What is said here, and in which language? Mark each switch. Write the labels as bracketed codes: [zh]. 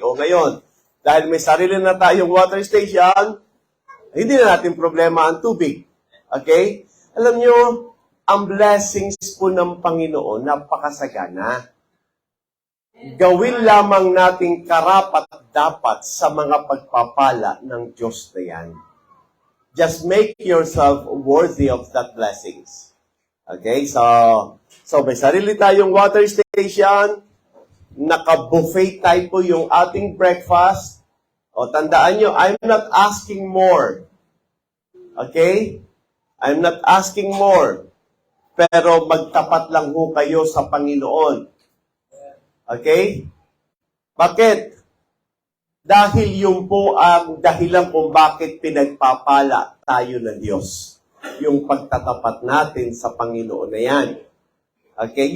[tl] O ngayon, dahil may sarili na tayong water station, hindi na natin problema ang tubig. Okay? Alam nyo, ang blessings po ng Panginoon, napakasagana. Gawin lamang nating karapat-dapat sa mga pagpapala ng Diyos na yan. [en] Just make yourself worthy of that blessings. Okay? [tl] So may sarili tayong water station, naka-buffet type po yung ating breakfast. O, tandaan nyo, [en] I'm not asking more. Okay? I'm not asking more. [tl] Pero magtapat lang ho kayo sa Panginoon. Okay? Bakit? Dahil yun po ang dahilan kung bakit pinagpapala tayo ng Diyos. Yung pagtatapat natin sa Panginoon na yan. Okay?